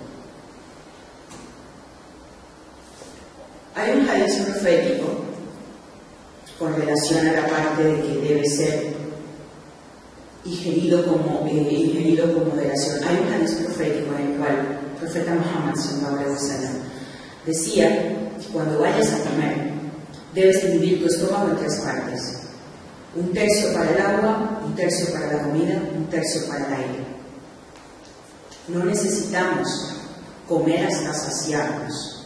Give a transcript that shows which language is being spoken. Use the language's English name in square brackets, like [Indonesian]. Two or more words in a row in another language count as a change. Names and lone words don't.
[Spanish] Hay un hadiz profético con relación a la parte de que debe ser ingerido con moderación. Hay un hadiz profético en el cual el profeta Muhammad [Arabic] صلى الله عليه وسلم [Spanish] decía que cuando vayas a comer debes dividir tu estómago en 3 partes: un tercio para el agua, un tercio para la comida, un tercio para el aire. No necesitamos comer hasta saciarnos.